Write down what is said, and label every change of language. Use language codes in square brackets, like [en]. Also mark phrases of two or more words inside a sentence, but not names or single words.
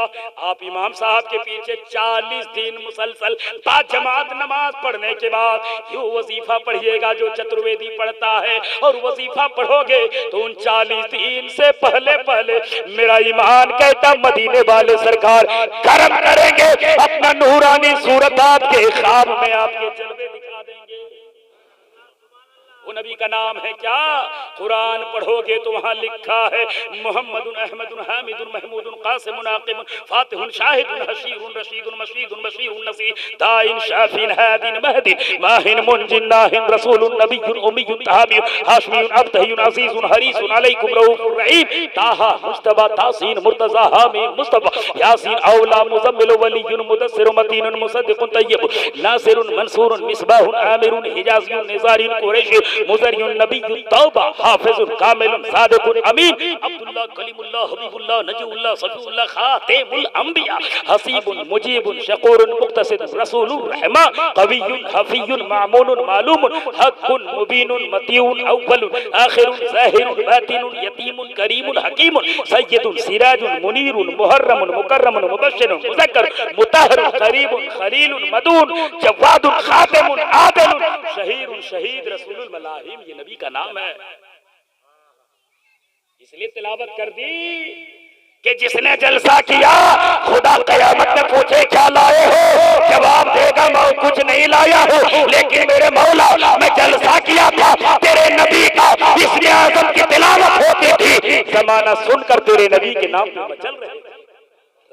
[ur] آپ امام صاحب کے پیچھے 40 دن مسلسل جماعت نماز پڑھنے کے بعد یوں وظیفہ پڑھیے گا جو چترویدی پڑھتا ہے، اور وظیفہ پڑھو گے تو ان 40 دن سے پہلے پہلے میرا ایمان کہتا مدینے والے سرکار کرم کریں گے، اپنا نورانی صورت آپ کے خواب میں آپ کے جلوے دکھا دیں گے. وہ نبی کا نام ہے کیا? قرآن پڑھو گے تو وہاں لکھا ہے [ar] محمدٌ أحمدٌ حامدٌ محمودٌ قاسمٌ عاقبٌ فاتحٌ شاهدٌ حاشرٌ رشيدٌ مشيدٌ بشيرٌ نصير داعٍ شافٍ هادٍ مهديٌّ ماحٍ منجٍ ناهٍ رسولٌ نبيٌّ أميٌّ تهاميٌّ هاشميٌّ أبطحيٌّ عزيزٌ حريصٌ عليكم رؤوفٌ رحيم طه مصطفى طسٓ مرتضى حمٓ مصطفى يسٓ أولى مزمل وليٌّ مدثر متينٌ مصدقٌ طيب ناصرٌ منصورٌ مصباحٌ آمرٌ حجازيٌّ نزاريٌّ قرشي مضريٌّ نبيٌّ توبة حافظٌ كاملٌ صادقٌ أمين عبدالله كليم الله حبيب الله نجي الله صفي الله خاتم الأنبياء حسيبٌ مجيبٌ شكورٌ مقتصدٌ رسول الرحمة قويٌّ حفيٌّ مأمونٌ معلومٌ حقٌّ مبينٌ مطيعٌ أولٌ آخرٌ ظاهرٌ باطنٌ يتيمٌ كريمٌ حكيمٌ سيدٌ سراجٌ منيرٌ محرمٌ مكرمٌ مبشرٌ مذكر مطهرٌ قريبٌ خليلٌ مدعوٌّ جوادٌ خاتمٌ عادلٌ شهيرٌ شهيد رسول الملاحم. [ur] یہ نبی کا نام ہے، اس لیے تلاوت کر دی کہ جس نے جلسہ کیا خدا قیامت میں پوچھے کیا لائے ہو، جواب دے گا میں کچھ نہیں لایا ہوں، لیکن میرے مولا میں جلسہ کیا تھا تیرے نبی کا، اس لیے اعظم کی تلاوت ہوتی تھی، زمانہ سن کر تیرے نبی کے نام پے چل رہے تھے.